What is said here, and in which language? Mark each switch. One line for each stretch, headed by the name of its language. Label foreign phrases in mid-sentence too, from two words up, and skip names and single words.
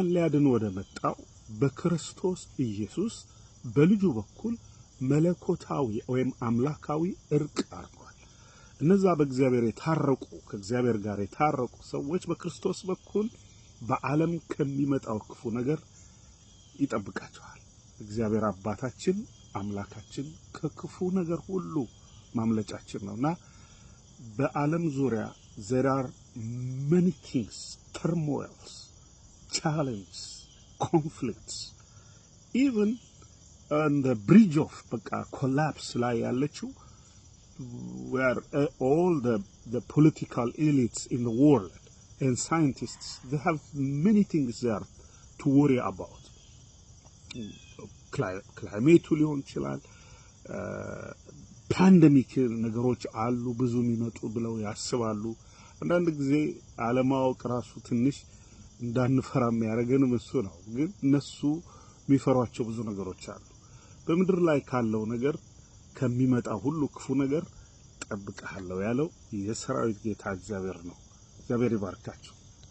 Amharic: ሊያድን ወደ መጣው በክርስቶስ ኢየሱስ በልጁ በኩል መለኮታዊ ወይም አምላካዊ እርቅ አርጓል እነዛ በእግዚአብሔር የታረቁ ከእግዚአብሔር ጋር የታረቁ ሰዎች በክርስቶስ በኩል በዓለም ከሚመጣው ክፉ ነገር ይጠብቃቸዋል እግዚአብሔር አባታችን አምላካችን ከክፉ ነገር ሁሉ ማምለጫችን ነውና በዓለም ዙሪያ
English: there are many things turmoils challenges conflicts even on the bridge of collapse
Amharic: ላይ ያለችው
English: where all the political elites in the world and scientists they have many things there to worry about climate
Amharic: ሊሆን ይችላል ፓንደሚክ ነገሮች አሉ ብዙ የሚመጡ ብለው ያስባሉ አንዳንድ ጊዜ ዓለማውቅ ራሱ ትንሽ እንዳንፈራም ያረገንም እሱ ነው ግን እነሱ የሚፈሯቸው ብዙ ነገሮች አሉ በመድር ላይ ካለው ነገር ከሚመጣ ሁሉ ክፉ ነገር ጠብቀሃለው ያለው የሰራዊት ጌታ እግዚአብሔር ነው እግዚአብሔር ይባርካችሁ